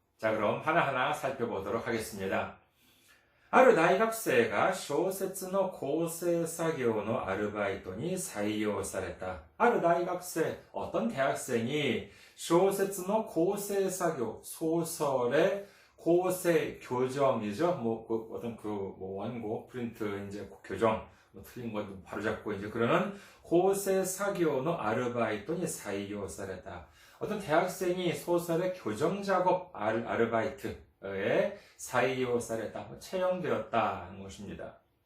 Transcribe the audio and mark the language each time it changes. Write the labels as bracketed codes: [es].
[ko] 자, 그럼 하나하나 살펴보도록 하겠습니다. [ja] ある大学生が小説の構成作業のアルバイトに採用された。ある大学生, [ko] 어떤 대학생이 소설의構成作業, 소설의構成, 교정이죠. 어떤 원고, 프린트, 이제 교정, 틀린 것도 바로잡고 이제 그러는 [ja] 構成作業のアルバイトに採用された. [ko] 어떤 대학생이 소설의 교정 작업 아르바이트에 [ja] 採用された, [ko] 채용되었다는 것입니다.